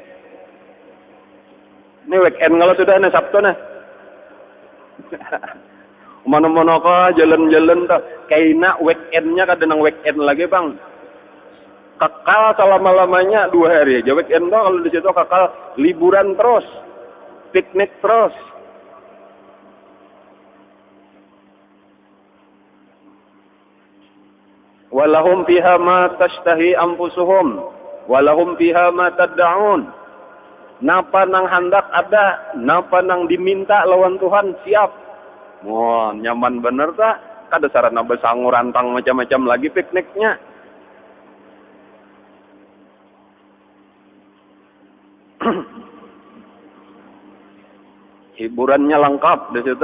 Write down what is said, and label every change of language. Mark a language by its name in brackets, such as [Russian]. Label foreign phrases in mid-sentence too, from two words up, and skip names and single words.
[Banjar] Ini weekend kalau sudah nih Sabtu nah. Mana-mana kok jalan-jalan tuh. Kayaknya weekendnya kada nang weekend lagi bang. Kekal selama-lamanya 2 hari aja. Weekend tuh kalau di situ kekal liburan terus. Piknik terus. [Arabic] Walahum fiha ma tashtahi anfusuhum. Walahum fiha ma tad'un. [Banjar] Napa nang hendak ada. Napa nang diminta lawan Tuhan siap. Wah, nyaman bener tak? Kada sarana besangu rantang macam-macam lagi pikniknya. Hiburannya lengkap di situ.